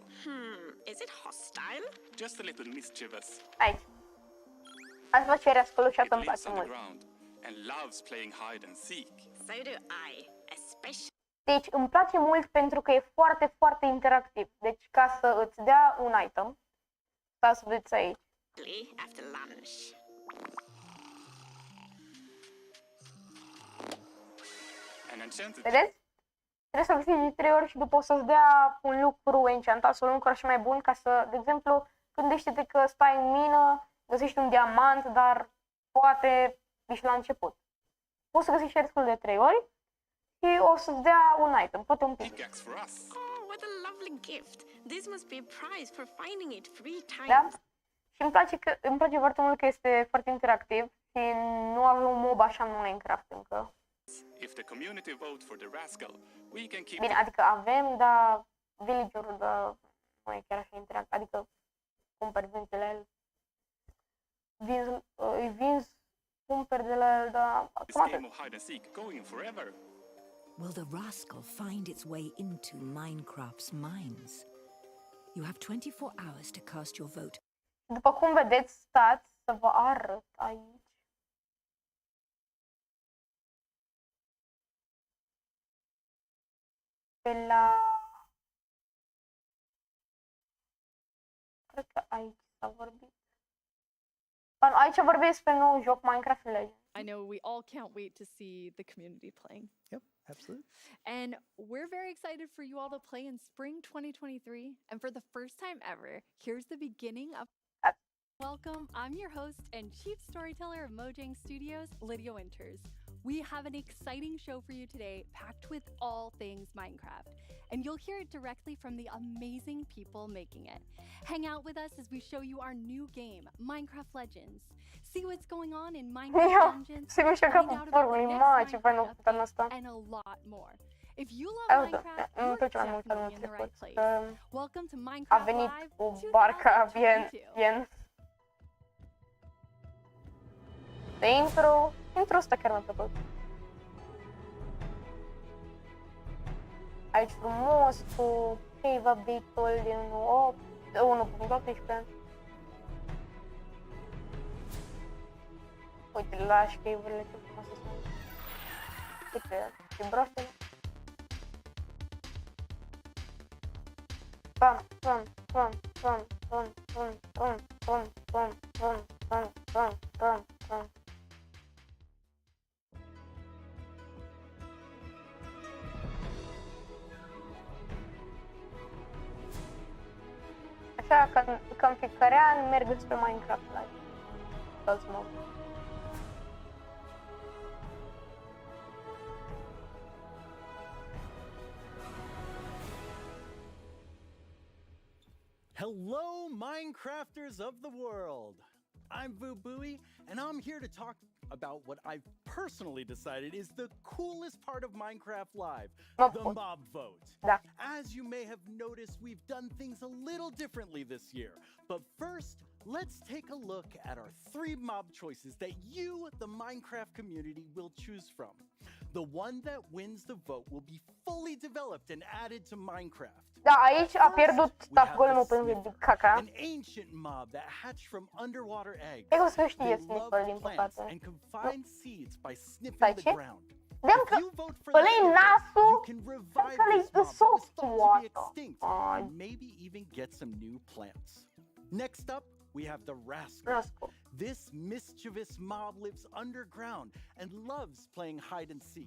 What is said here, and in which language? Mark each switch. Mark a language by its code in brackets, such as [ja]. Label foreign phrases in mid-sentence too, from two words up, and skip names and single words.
[en] Is it hostile? Just a little mischievous. [ro] Aici. Ați văzut ce Rascal și [en] It [ro] îmi [en] lives [ro] place mult. [en] underground and loves playing hide and seek. So do I, especially [ro] Deci îmi place mult pentru că e foarte, foarte interactiv. Deci ca să îți dea un item, ca să vedeți aici. [en] after lunch. An enchanted [ro] Vedeți? Trebuie să-l câștigi de 3 ori și după o să-ți dea un lucru enchantat sau un lucru și mai bun ca să, de exemplu, gândește-te că stai în mină, găsești un diamant, dar poate ești la început. Poți să găsești restul de 3 ori și o să-ți dea un item, poate un pic. [en] pickaxe for us. Oh, what a lovely gift. This must be a prize for finding it 3 times. [ro] Da? Și îmi place foarte mult că este foarte interactiv și nu avem un mob așa în Minecraft încă. [en] If the community vote for the rascal, we can keep [ro] Bine, adică avem, dar villager-ul, dar nu e chiar așa interactiv, adică cumperi vinzi de la el. Îi vinzi, cumperi de la el, dar [en] this [ro] cam [en] game [ro] atât. [en] of hide and seek going forever. Will the rascal find its way into Minecraft's mines? You have 24 hours to cast your vote. [ro] După cum vedeți, stați să vă arăt aici. Pe la... Cred că aici s-a vorbit. Aici vorbesc despre nou joc Minecraft Legends. [en] I know we all can't wait to see the community playing. Yep, absolutely. And we're very excited for you all to play in spring 2023. And for the first time ever, here's the beginning of Welcome. I'm your host and chief storyteller of Mojang Studios, Lydia Winters. We have an exciting show for you today, packed with all things Minecraft, and you'll hear it directly from the amazing people making it. Hang out with us as we show you our new game, Minecraft Legends. See what's going on in Minecraft [ro] Eu [en] Dungeons, [ro] se mișcă [en] find [ro] capul [en] out about the [ro] formului, [en] next [ro] mă, ce fain a [en] Minecraft [ro] făcut anul ăsta. [en] update, and a lot more. If you love Minecraft, [ro] Îmi [en] you're [ro] place mai mult anul [en] definitely in the right [ro] trecut. [en] place. Welcome to [ro] A [en] Minecraft [ro] venit [en] Live [ro] cu barca bien, [en] 2022. [ro] bien. De intro ăsta chiar mi-a plăcut. Aici frumos cu [en] cave update- [ro] ul din 1.18. Uite, lași cave-urile, ce frumoase sunt. Uite, și broștele. Bam, bam, bam, bam, bam, bam, bam, bam, bam, bam, bam, bam, bam, bam. Așa că în fiecare an merg spre Minecraft Live. Toți mă. [en] Hello, Minecrafters of the world! I'm VooBuoy, and I'm here to talk about what I've personally decided is the coolest part of Minecraft Live, the mob vote. [ro] Da. [en] As you may have noticed, we've done things a little differently this year. But first, let's take a look at our 3 mob choices that you, the Minecraft community, will choose from. The one that wins the vote will be fully developed and added to Minecraft. [ro] Da, aici a pierdut Tough Golem-ul pentru caca. [en] An ancient mob that hatched from underwater eggs. [ro] E cum să nu știe [en] They [ro] Sniffer, [en] love [ro] din [en] plants [ro] păcate. [en] and can find seeds by sniffing [ro] Stai, [en] the [ro] ce? [en] ground. [ro] Vedeam [en] If [ro] că [en] you vote for the [ro] ăla-i [en] sniffer, [ro] nasul, [en] you can revive [ro] care-i [en] this mob that was [ro] soft [en] thought to be [ro] oată. [en] extinct [ro] Ai. [en] and maybe even get some new plants. Next up, we have the rascal. Rascal. This mischievous mob lives underground and loves playing hide and seek.